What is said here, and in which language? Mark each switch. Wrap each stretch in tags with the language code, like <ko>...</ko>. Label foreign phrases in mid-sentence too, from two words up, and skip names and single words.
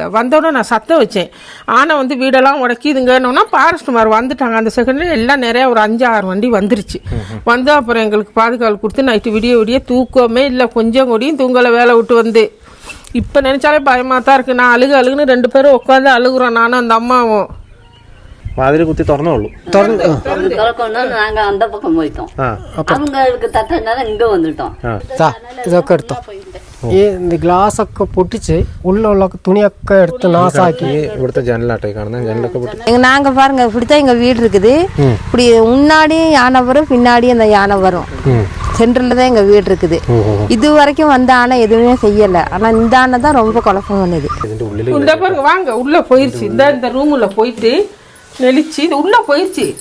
<ta>வந்தோடனே நான் சத்தம் வச்சேன், ஆனை வந்து வீடெல்லாம் உடைக்கிதுங்கன்னா ஃபாரஸ்ட் மரம் வந்துட்டாங்க. அந்த செகண்ட்ல எல்லாம் நிறைய ஒரு 5-6 வண்டி வந்துருச்சு. வந்து அப்புறம் எங்களுக்கு பாதுகாப்பு கொடுத்து நைட்டு விடிய தூக்கமே இல்லை, கொஞ்சம் கூடியும் தூங்கலை வேலை விட்டு வந்து. இப்போ நினைச்சாலே பயமாக தான் இருக்குது. நான் அழுகுன்னு 2 பேரும் உட்காந்து அழுகுறோம், நானும் அந்த அம்மாவும்.</ta> <ml>വാതിൽ കുത്തി തുറന്നോളൂ.</ml> <ta>நாங்க அந்த பக்கம் போயிட்டோம், அவங்களுக்கு தட்டனால இங்க வந்துட்டோம்.</ta> <ml>ഇതൊക്കെ എടുത്തോ, ഈ ഗ്ലാസ് ഒക്കെ പൊട്ടിച്ച് ഉള്ളിലുള്ള തുണിയൊക്കെ എടുത്ത് നാസാക്കി. ഇവിടുത്തെ ജനലാട്ടെ കാണുന്ന ജനലൊക്കെ പൊട്ടി.</ml> <ta>நாங்க பாருங்க இப்படித்தான் எங்க வீடு இருக்குது. இப்படி முன்னாடியும் யானை வரும், பின்னாடியும் அந்த யானை வரும். சென்ட்ரல்ல தான் எங்க வீடு இருக்குது. இது வரைக்கும் வந்த ஆனை எதுவுமே செய்யல. ஆனா இந்த ஆனை தான் ரொம்ப குழப்பம் பண்ணுது. இந்த பாருங்க வாங்க, உள்ள போயிருச்சு. இந்த ரூமுள்ள போயிட்டு நெளிச்சு இது உள்ள போயிருச்சுங்க.</ta>